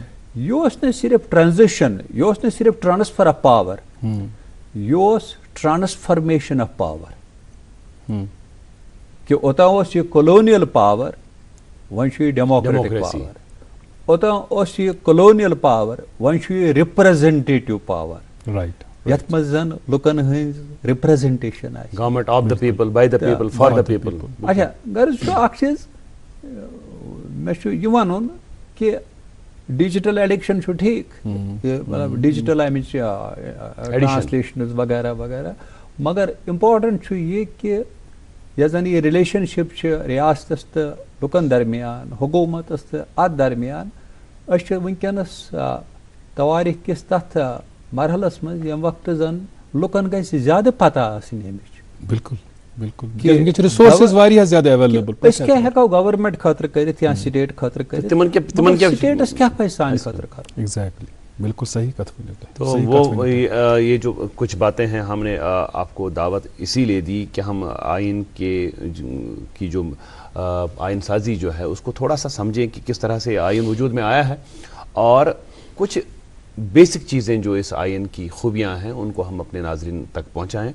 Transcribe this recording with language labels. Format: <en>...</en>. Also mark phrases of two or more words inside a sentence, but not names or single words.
<ks>یہِ اوس نہٕ صرف ٹرانزیشن, یہِ اوس نہٕ صرف</ks> <en>transfer of power,</en> <ks>یہِ اوس</ks> <en>transformation of power.</en> <ks>کہ اوٚتام اوس یہِ</ks> <en>colonial power,</en> <ks>وۄنۍ چھُ یہِ</ks> <en>democratic power.</en> <ks>اوٚتام اوس یہِ</ks> <en>colonial power,</en> <ks>وۄنۍ چھُ یہِ</ks> <en>representative power.</en> <ks>رائٹ, یتھ منٛز زن لُکن ہٕنٛز رِپریزنٹیشن آسہِ,</ks> <en>government of the people, by the people, for the people, فار دا پیپل.</en> <ks>اچھا, غرض چھُ اکھ چیٖز مےٚ چھُ یہِ وَنُن کہ</ks> <en>digital addiction</en> <ks>چھُ ٹھیٖک, مطلب ڈِجٹل امِچ ٹرانسلیشنز وغیرہ وغیرہ, مگر امپارٹنٹ چھُ یہِ کہ یۄس زن یہِ رِلیشن شِپ چھِ ریاستس تہٕ لُکن درمیان, حکوٗمتس تہٕ اتھ درمیان, أسۍ چھِ وٕنکیٚنس تواریٖخ کِس تتھ مرحلس منٛز ییٚمہِ وقتہٕ زن لُکن گژھِ زیادٕ پتہ آسٕنۍ امِچ. بالکل بالکل, ریسورسز واریاہ زیادٕ ایویلیبل. أسۍ کیٛاہ ہٮ۪کو گورمنٹ خٲطرٕ کٔرِتھ یا سٹیٹ خٲطرٕ کٔرِتھ, سٹیٹس کیٛاہ پزِ سانہِ خٲطرٕ کرُن. ایگزیکٹلی, बिल्कुल सही कथ।</ks> <ur>تو وہ یہ جو کچھ باتیں ہیں ہم نے آپ کو دعوت اسی لیے دی کہ ہم آئین کی جو آئین سازی جو ہے اس کو تھوڑا سا سمجھیں کہ کس طرح سے آئین وجود میں آیا ہے، اور کچھ بیسک چیزیں جو اس آئین کی خوبیاں ہیں ان کو ہم اپنے ناظرین تک پہنچائیں.</ur>